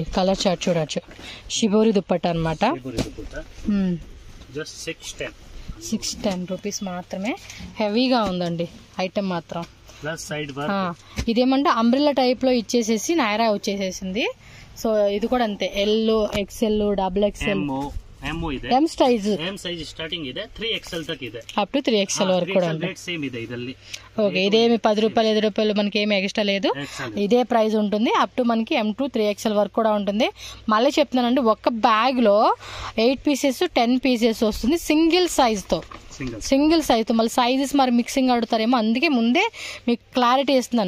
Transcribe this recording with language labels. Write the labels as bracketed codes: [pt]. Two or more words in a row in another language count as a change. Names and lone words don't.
[en] colour chart [te] చూడొచ్చు. షిబోరి దుప్పట్టా అనమాట. 610 రూపీస్ మాత్రమే. హెవీగా ఉందండి ఐటమ్ మాత్రం. ఇదేమంటే అంబ్రెల్లా టైప్ లో ఇచ్చేసేసి నైరా వచ్చేసేసింది. సో ఇది కూడా అంతే, [en] L, XL, XXL, M size [kn] ಸ್ಟಾರ್ಟಿಂಗ್ ಇದೆ 3XL ತಕ್ ಇದೆ, [en] up to 3XL [te] వరకు కూడా ఉంది. [kn] సేమ్ ಇದೆ ಇದರಲ್ಲಿ. [te] ఓకే, ఇదేమి 10 రూపాయలు 5 రూపాయలు మనకి ఏమి ఎక్స్ట్రా లేదు, ఇదే ప్రైస్ ఉంటుంది. [en] up to [te] మనకి M to 3XL వరకు కూడా ఉంటుంది. మళ్ళీ చెప్తున్నానండి, ఒక్క బ్యాగ్ లో [en] 8 pieces 10 pieces [te] వస్తుంది [en] single size [te] తో. మళ్ళీ సైజెస్ మరి మిక్సింగ్ అడుగుతారేమో, అందుకే ముందే మీకు క్లారిటీ ఇస్తున్నాను.